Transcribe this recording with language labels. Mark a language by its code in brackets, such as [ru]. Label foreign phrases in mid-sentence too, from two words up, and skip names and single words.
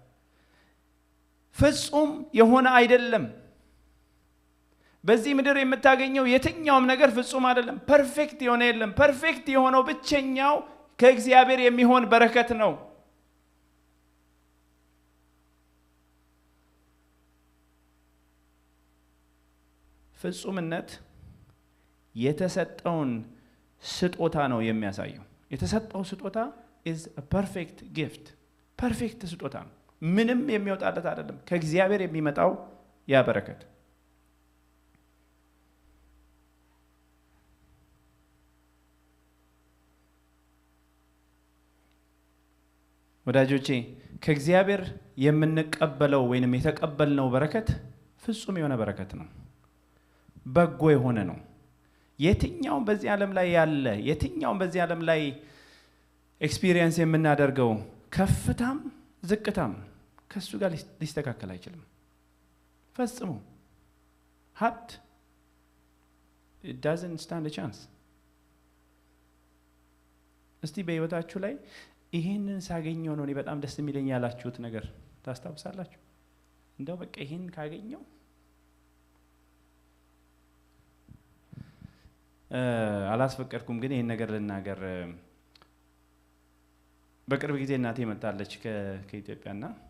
[am] ፍጹም የሆነ አይደለም። በዚህ ምድር የምታገኘው የትኛውም ነገር ፍጹም አይደለም። ፐርፌክት የሆነ የለም። ፐርፌክት የሆነው ብቸኛው ከእግዚአብሔር የሚሆን በረከት ነው። ፍጹምነት የተሰጠውን ስጦታ ነው የሚያሳየው። የተሰጠው ስጦታ [en] is a perfect gift። [am] ፐርፌክት ስጦታ ነው። ምንም የሚወጣለት አይደለም። ከእግዚአብሔር የሚመጣው ያ በረከት ወዳጆቼ ከእግዚአብሔር የምንቀበለው ወይንም የተቀበልነው በረከት ፍጹም የሆነ በረከት ነው። በጎ የሆነ ነው። የትኛውም በዚህ ዓለም ላይ ያለ የትኛውም በዚህ ዓለም ላይ ኤክስፒሪየንስ የምናደርገው ከፍታም ዝቅታም ከሱ ጋር ሊስተካከል አይችልም። ፈጽሞ ሀብት [en] it doesn't stand a chance። [am] እስቲ በህይወታችሁ ላይ ይሄንን ሳገኘው ነው እኔ በጣም ደስ የሚለኝ ያላችሁት ነገር ታስታውሳላችሁ? እንደው በቃ ይሄን ካገኘው አላስፈቀድኩም፣ ግን ይሄን ነገር ልናገር። በቅርብ ጊዜ እናቴ መጣለች ከኢትዮጵያና